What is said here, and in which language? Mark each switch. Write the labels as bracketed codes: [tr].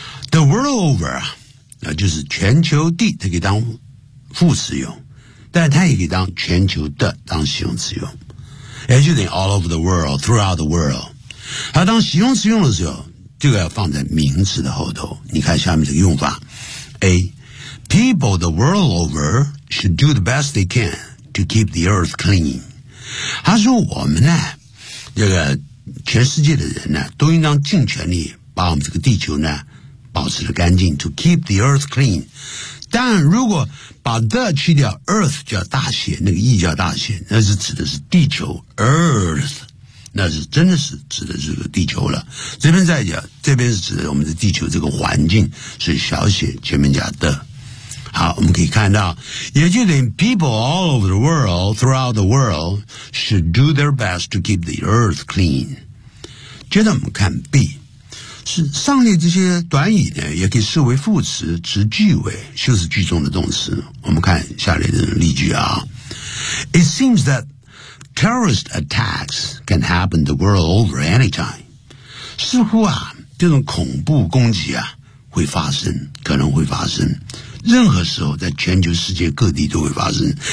[zh] The world over 啊。那就是全球地，它可以当副词用，但它也可以当全球的当形容词用，也就等于 all over the world, throughout the world。它当形容词用的时候，就要放在名词的后头。你看下面这个用法 ：A. [en] People the world over should do the best they can to keep the earth clean。 [zh] 他说我们呢，这个全世界的人呢，都应当尽全力把我们这个地球呢。保持的干净 to keep the earth clean，但如果把 the 去掉 earth 叫大写，那个 e 叫大写，那是指的是地球 earth， 那是真的是指的是个地球了，这边再讲，这边是指的我们的地球这个环境，是小写前面加 the。 [en] 好，我们可以看到，也就等于 people all over the world throughout the world should do their best to keep the earth clean。 [zh] 接着我们看 B，是上列这些短语呢也可以视为副词词句尾修饰句中的动词，我们看下列的例句啊。 It seems that terrorist attacks can happen the world over anytime，似乎啊这种恐怖攻击啊会发生，可能会发生，任何时候在全球世界各地都会发生。